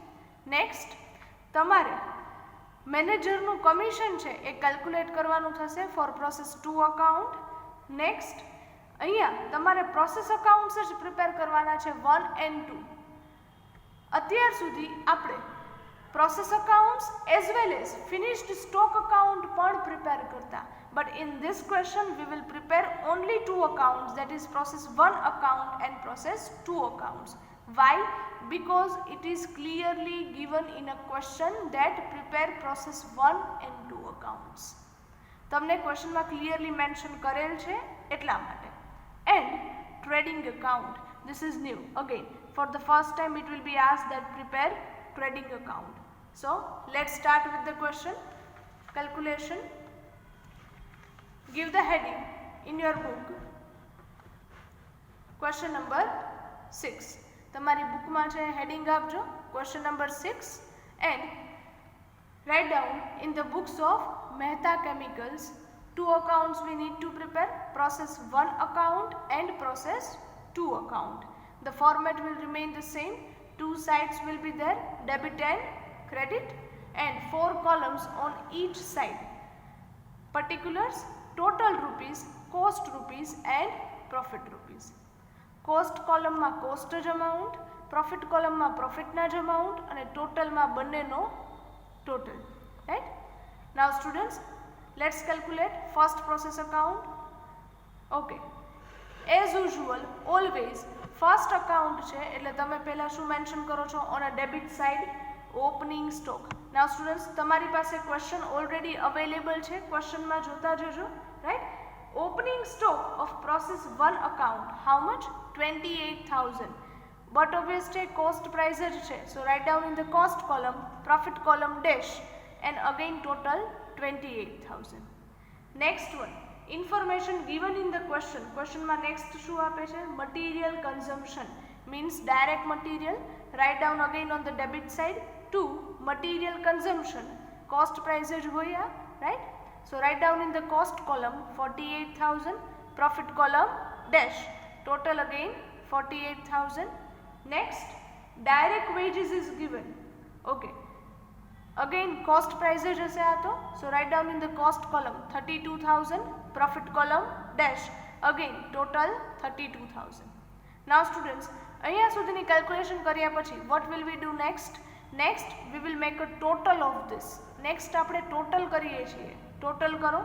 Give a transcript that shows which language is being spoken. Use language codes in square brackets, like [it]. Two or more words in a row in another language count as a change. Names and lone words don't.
[gu] નેક્સ્ટ, તમારે મેનેજરનું કમિશન છે એ કેલ્ક્યુલેટ કરવાનું થશે [en] for process 2 account. [gu] નેક્સ્ટ, અહીંયા તમારે [en] process accounts [gu] જ પ્રિપેર કરવાના છે [en] 1 and 2. [gu] અત્યાર સુધી આપણે [en] process accounts as well as finished stock account [gu] પણ પ્રિપેર કરતા, [en] but in this question we will prepare only 2 accounts, that is process 1 account and process 2 accounts. Why? Because it is clearly given in a question that prepare process 1 and 2 accounts. [gu] તમને ક્વેશ્ચનમાં [en] clearly mention [gu] કરેલ છે એટલા માટે. [en] And trading account, this is new. Again, for the first time it will be asked that prepare trading account. So let's start with the question. Calculation. Give the heading in your book. Question number 6. [gu] તમારી બુકમાં છે હેડિંગ આપજો [en] question number 6 and write down in the books of Mehta Chemicals 2 accounts we need to prepare, process 1 account and process 2 account. The format will remain the same. 2 sides will be there, debit and credit, and 4 columns on each side. Particulars, total rupees, cost rupees and profit rupees. Cost column [gu] માં cost જ amount, [en] profit column [gu] માં profit ના જ amount અને total માં બંનેનો total, right? [en] Now students, let's calculate first process account. Okay, as usual always first account [gu] છે એટલે તમે પહેલા શું મેન્શન કરો છો? [en] on a debit side opening stock. Now students, [gu] તમારી પાસે [en] question already available [gu] છે, question માં જોતા જજો, [en] right? Opening stock of process 1 account, how much? 28,000. But obviously cost price [gu] જ છે, [en] so write down in the cost column, profit column dash, and again total 28,000. Next one, information given in the question. [gu] Question માં next શું આપે છે? [en] Material consumption means direct material. Write down again on the debit side to material consumption. Cost price [gu] જ હોય, [en] right? So write down in the cost column 48,000, profit column dash, total again 48,000. Next, direct wages is given. Okay, again cost પ્રાઇઝેજ [gu] હશે આ તો, [en] So write down in the cost column 32,000, પ્રોફિટ કોલમ ડેશ અગેન ટોટલ 32,000. Now students [gu] અહીંયા સુધીની કેલ્ક્યુલેશન કર્યા પછી [en] what will we do next? Next we will make a total of this. [gu] નેક્સ્ટ આપણે ટોટલ કરીએ છીએ. ટોટલ કરો.